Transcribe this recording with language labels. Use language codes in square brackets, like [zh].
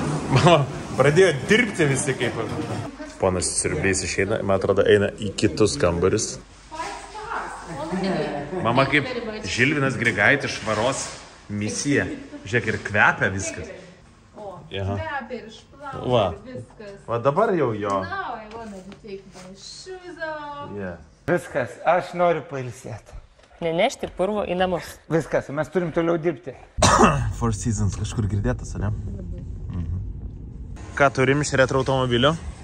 [lt] Mama, pradėjo dirbti visi kaip. Ponas siurblys išeina, man atrodo, eina į kitus kambarius. Mama kaip Žilvinas Grigaitis švaros misija. Žiūrėk, ir kvepia viskas. Kvepia ir išplaukia, Va. viskas. Va dabar jau jo. [en] Now I wanna take my shoes off. Yeah. [lt] Viskas, aš noriu pailsėti. Nenešti purvo į namus. Viskas, mes turim toliau dirbti. Four Seasons kažkur girdėtas, ne? Ką turim iš retro automobilio?